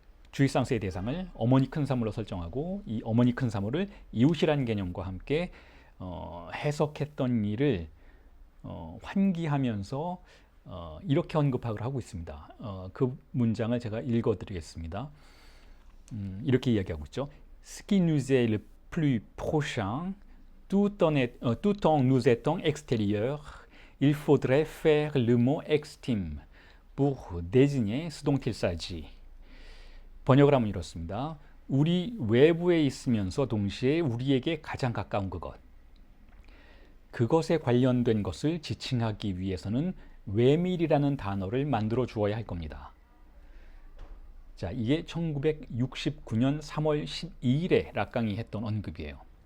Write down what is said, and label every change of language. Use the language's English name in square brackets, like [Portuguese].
[Korean] 쥐상스의 대상을 어머니 큰 사물로 설정하고 이 어머니 큰 사물을 이웃이라는 개념과 함께 해석했던 일을 환기하면서 이렇게 언급을 하고 있습니다. 그 문장을 제가 읽어드리겠습니다. 이렇게 이야기하고 있죠. [French] Ce qui nous est le plus prochain, tout en nous étant extérieur, il faudrait faire le mot extime pour désigner ce dont il s'agit. [Korean] 번역을 하면 이렇습니다. 우리 외부에 있으면서 동시에 우리에게 가장 가까운 그것에 관련된 것을 지칭하기 위해서는 외밀이라는 단어를 만들어 주어야 할 겁니다. 이게 1969년 3월 12일에 락강이 했던 언급이에요.